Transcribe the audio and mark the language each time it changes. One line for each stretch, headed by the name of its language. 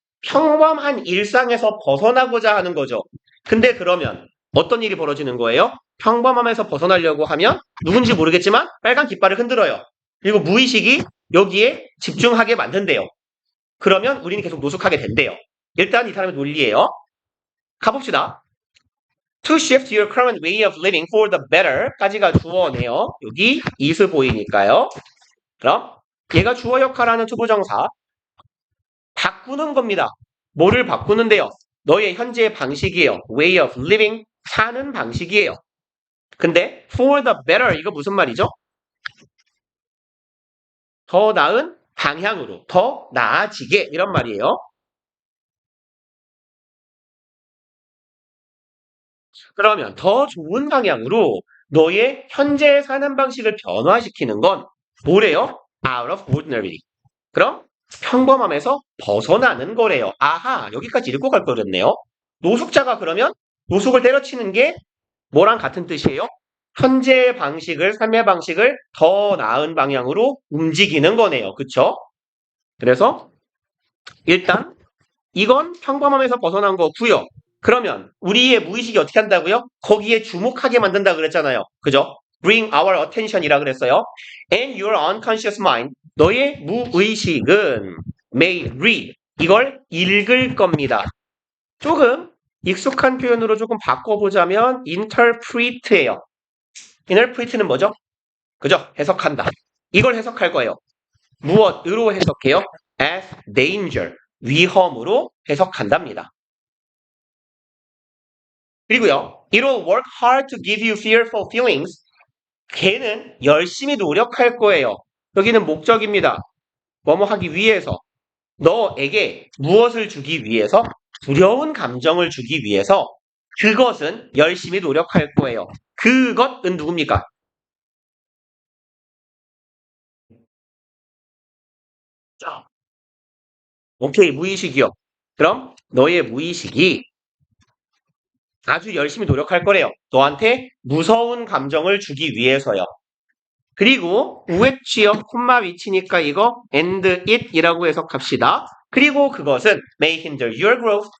Korean: 평범한 일상에서 벗어나고자 하는 거죠. 근데 그러면 어떤 일이 벌어지는 거예요? 평범함에서 벗어나려고 하면 누군지 모르겠지만 빨간 깃발을 흔들어요. 그리고 무의식이 여기에 집중하게 만든대요. 그러면 우리는 계속 노숙하게 된대요. 일단 이 사람의 논리예요. 가봅시다.
English: To shift your current way of living for the better
Korean: 까지가 주어네요. 여기 is 보이니까요. 그럼 얘가 주어 역할하는 투부정사 바꾸는 겁니다. 뭐를 바꾸는데요? 너의 현재 방식이에요.
English: way of living
Korean: 사는 방식이에요. 근데
English: for the better
Korean: 이거 무슨 말이죠? 더 나은 방향으로 더 나아지게 이런 말이에요. 그러면 더 좋은 방향으로 너의 현재 사는 방식을 변화시키는 건 뭐래요?
English: Out of ordinary.
Korean: 그럼 평범함에서 벗어나는 거래요. 아하, 여기까지 읽고 갈 거였네요. 노숙자가 그러면 노숙을 때려치는 게 뭐랑 같은 뜻이에요? 현재 방식을, 삶의 방식을 더 나은 방향으로 움직이는 거네요. 그쵸? 그래서 일단 이건 평범함에서 벗어난 거고요. 그러면 우리의 무의식이 어떻게 한다고요? 거기에 주목하게 만든다 그랬잖아요. 그죠?
English: Bring our attention이라 그랬어요. And your unconscious mind,
Korean: 너의 무의식은
English: may read,
Korean: 이걸 읽을 겁니다. 조금 익숙한 표현으로 조금 바꿔보자면 interpret예요. interpret는 뭐죠? 그죠? 해석한다. 이걸 해석할 거예요. 무엇으로 해석해요?
English: As danger,
Korean: 위험으로 해석한답니다.
English: 그리고요, it will work hard to give you fearful feelings.
Korean: 걔는 열심히 노력할 거예요. 여기는 목적입니다. 뭐뭐 하기 위해서. 너에게 무엇을 주기 위해서? 두려운 감정을 주기 위해서. 그것은 열심히 노력할 거예요. 그것은 누굽니까? 오케이, 무의식이요. 그럼 너의 무의식이 아주 열심히 노력할 거래요. 너한테 무서운 감정을 주기 위해서요. 그리고 우회치역 콤마 위치니까 이거
English: and it
Korean: 이라고 해석합시다. 그리고 그것은
English: may hinder your growth.